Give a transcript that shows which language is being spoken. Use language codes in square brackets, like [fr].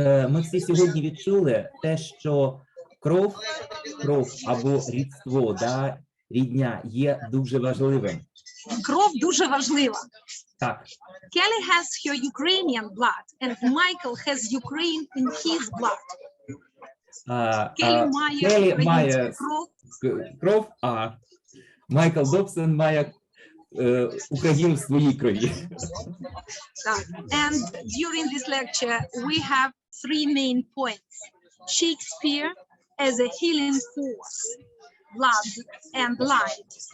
[uk] Ми всі сьогодні відчули те, що кров або рідство, рідня є дуже важливим. Кров дуже важлива. Так. [en] Kelly has her Ukrainian blood, and Michael has Ukraine in his blood. [uk] Келлі має кров, а Майкл Добсон має Україну в своїй крові. [en] And during this lecture, we have three main points. Shakespeare as a healing force, blood and light.